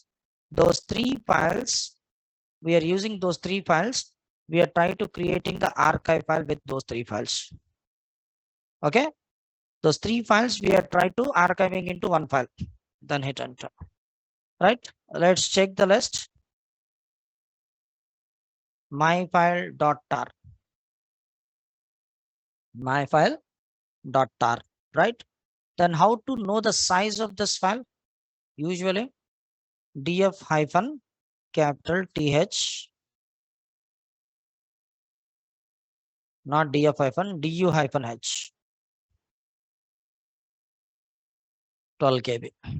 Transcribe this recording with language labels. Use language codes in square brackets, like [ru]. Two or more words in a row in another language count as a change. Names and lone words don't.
[en] Those 3 files, we are using those 3 files. We are trying to creating the archive file with those 3 files. Okay? Those 3 files we are trying to archiving into one file. Then hit enter. Right? Let's check the list. myfile.tar, myfile.tar, right? Then how to know the size of this file? Usually df hyphen capital th, not df hyphen du hyphen h, 12 KB.